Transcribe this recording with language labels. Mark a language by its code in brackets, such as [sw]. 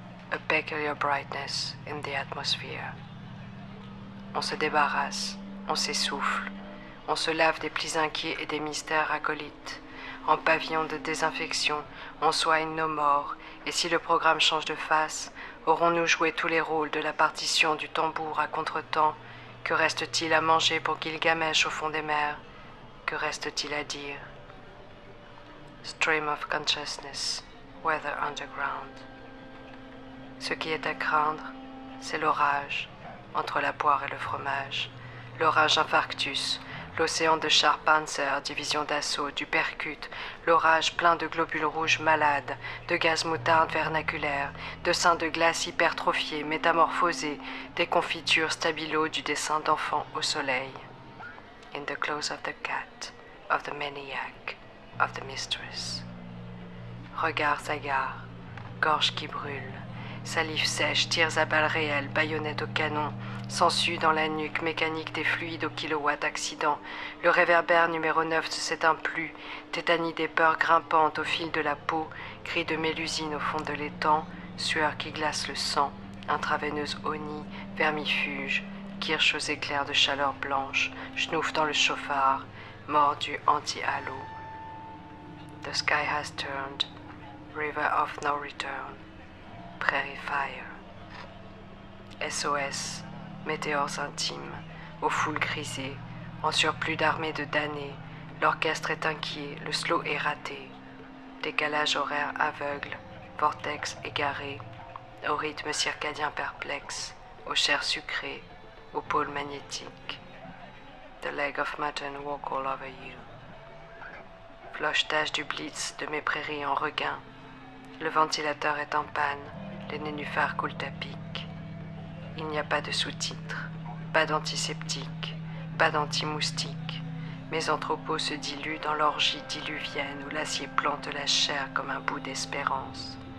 [en] A peculiar brightness in the atmosphere. [fr] On se débarrasse, on s'essouffle, on se lave des plis inquiets et des mystères acolytes. En pavillon de désinfection, on soigne nos morts, et si le programme change de face, aurons-nous joué tous les rôles de la partition du tambour à contretemps? Que reste-t-il à manger pour Gilgamesh au fond des mers? Que reste-t-il à dire? [en] Stream of consciousness, weather underground. [fr] Ce qui est à craindre, c'est l'orage, entre la poire et le fromage. L'orage infarctus, l'océan de chars Panzer, division d'assaut, du percute, l'orage plein de globules rouges malades, de gaz moutarde vernaculaire, de seins de glace hypertrophiés, métamorphosés, des confitures stabilo du dessin d'enfant au soleil. [en] In the clothes of the cat, of the maniac, of the mistress. [fr] Regards hagards, gorge qui brûle, salive sèche, tirs à balles réelles, baïonnettes au canon, sangsue dans la nuque, mécanique des fluides au kilowatt, accident. Le réverbère numéro 9 ne s'éteint plus, tétanie des peurs grimpantes au fil de la peau, cris de mélusine au fond de l'étang, sueur qui glace le sang, intraveineuse onie, vermifuge, kirsch aux éclairs de chaleur blanche, schnouf dans le chauffard, mort du anti-halo. [en] The sky has turned, river of no return, prairie fire. [fr] SOS, météores intimes, aux foules grisées, en surplus d'armées de damnés, l'orchestre est inquiet, le slow est raté. Décalage horaire aveugle, vortex égaré, au rythme circadien perplexe, aux chairs sucrées, aux pôles magnétiques. [en] The leg of mutton walk all over you. [fr] Flochetage du blitz de mes prairies en regain. Le ventilateur est en panne, les nénuphars coulent à pic. Il n'y a pas de sous-titres, pas d'antiseptique, pas d'anti-moustique. Mes entrepôts se diluent dans l'orgie diluvienne où l'acier plante la chair comme un bout d'espérance.